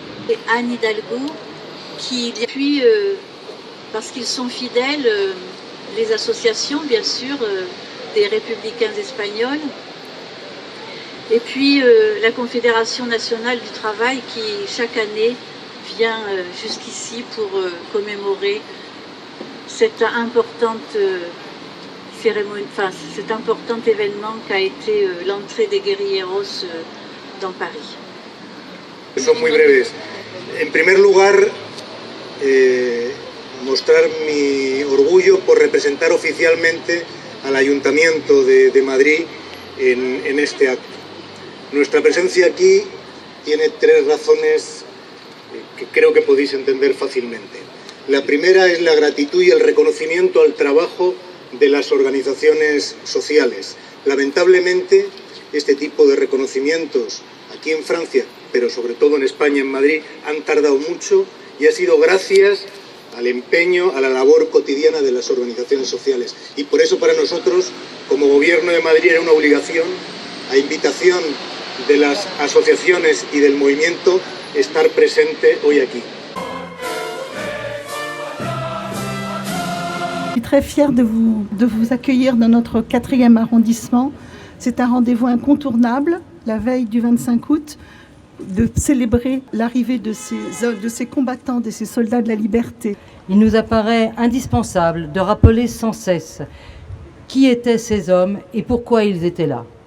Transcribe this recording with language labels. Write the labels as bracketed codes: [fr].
[fr] Et Anne Hidalgo, qui depuis, parce qu'ils sont fidèles, les associations bien sûr des républicains espagnols, et puis la Confédération nationale du travail qui chaque année vient jusqu'ici pour commémorer cette importante cérémonie, enfin, cet important événement qu'a été l'entrée des guerrilleros dans Paris. [es] Son muy breves. En primer lugar, mostrar mi orgullo por representar oficialmente al Ayuntamiento de Madrid en este acto. Nuestra presencia aquí tiene tres razones que creo que podéis entender fácilmente. La primera es la gratitud y el reconocimiento al trabajo de las organizaciones sociales. Lamentablemente, este tipo de reconocimientos aquí en Francia, pero sobre todo en España, en Madrid, han tardado mucho y ha sido gracias al empeño, a la labor cotidiana de las organizaciones sociales. Y por eso para nosotros, como Gobierno de Madrid, era una obligación, a invitación de las asociaciones y del movimiento, estar presente hoy aquí. [fr] Je suis très fière de vous accueillir dans notre 4e arrondissement. C'est un rendez-vous incontournable, la veille du 25 août, de célébrer l'arrivée de ces combattants, de ces soldats de la liberté. Il nous apparaît indispensable de rappeler sans cesse qui étaient ces hommes et pourquoi ils étaient là.